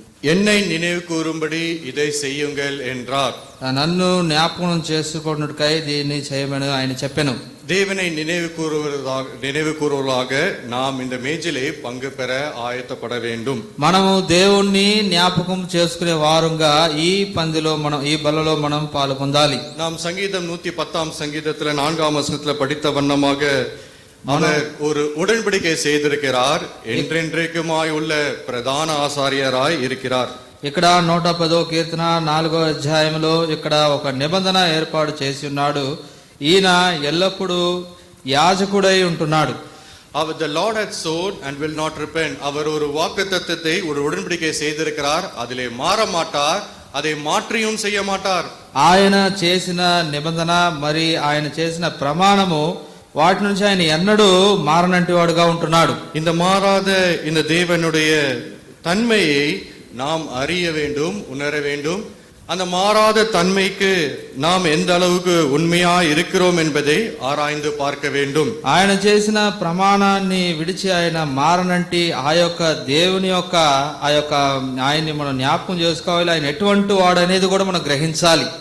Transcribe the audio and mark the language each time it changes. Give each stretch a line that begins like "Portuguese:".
Tamil: என்னை நினைவு கூறும்படி இதை செய்யுங்கள் என்றார்.
Telugu: నన్ను జ్ఞాపకం చేసుకొనుటకై దీన్ని చేయమని ఆయన చెప్పెను.
Tamil: தேவனை நினைவு கூறுவதாக நாம் இந்த மேஜிலே பங்கு பெற ஆயத்தப்பட வேண்டும்.
Telugu: మనము దేవుణ్ణి జ్ఞాపకం చేసుకునే వారుగా ఈ పందిలో మనం ఈ బలలో మనం పాల్గొందాలి.
Tamil: நாம் சங்கீதம் 110 சங்கீதத்துல 4 வசனத்துல படித்த வண்ணமாக அவர் ஒரு உடன்படிக்கை செய்திருக்கிறார். என்றென்றைக்குமாய் உள்ள பிரதான ஆசாரியராய் இருக்கிறார்.
Telugu: ఇక్కడ 110 కీర్తన 4 అధ్యాయంలో ఇక్కడ ఒక నిబంధన ఏర్పాటు చేసి ఉన్నాడు. ఈయన ఎల్లప్పుడూ యాజకుడై ఉంటున్నాడు.
English: The Lord hath sown and will not repent.
Tamil: அவர் ஒரு வாக்குத்தத்தத்தை ஒரு உடன்படிக்கை செய்திருக்கிறார். அதிலே மாற மாட்டார், அதை மாற்றியும் செய்ய மாட்டார்.
Telugu: ఆయన చేసిన నిబంధన మరి ఆయన చేసిన ప్రమాణము వాటి నుంచి ఆయన ఎన్నడూ మారనంటి వాడుగా ఉంటున్నాడు.
Tamil: இந்த மாறாத இந்த தேவனுடைய தன்மையை நாம் அறிய வேண்டும், உணர வேண்டும். அந்த மாறாத தன்மைக்கு நாம் எந்த அளவுக்கு உண்மையா இருக்கிறோம் என்பதை ஆராய்ந்து பார்க்க வேண்டும்.
Telugu: ఆయన చేసిన ప్రమాణాన్ని విడిచి ఆయన మారనంటి ఆ యొక్క దేవుని యొక్క ఆయన్ని మనం జ్ఞాపకం చేసుకోవాలి. ఆయన ఎటువంటి వాడు అనేది కూడా మనం గ్రహించాలి.